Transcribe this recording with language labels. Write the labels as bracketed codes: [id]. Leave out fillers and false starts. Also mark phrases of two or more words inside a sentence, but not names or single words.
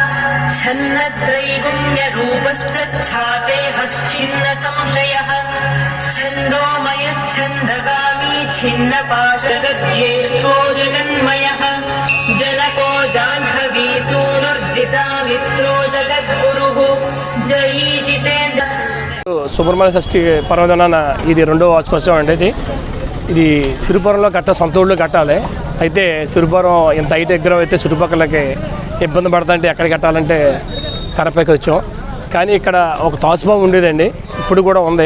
[sa] छन्नत्रैगुण्यरूपश्च छातेहश्चिन्न संशयः छन्दोमयश्छन्दगामी छिन्नपाशगज्येष्ठो जगन्मयः जनको जाह्नवी सूनुर्जिता विप्रो जगद्गुरुः जयी जितेन्द्र. [te] సుబ్రహ్మణ్య షష్ఠి పర్వదినాన ఇది 2వ వార్షికోత్సవం అండి. ఇది సిరిపురంలో సొంత ఊళ్ళో కట్టాలి. అయితే సిరిపురం ఇంత హైట్ విగ్రహం అయితే చుట్టుపక్కలకి ఇబ్బంది పడుతుంటే ఎక్కడికి కట్టాలంటే కడపకి వచ్చాం. కానీ ఇక్కడ ఒక తాసుబాబు ఉండేదండి, ఇప్పుడు కూడా ఉంది.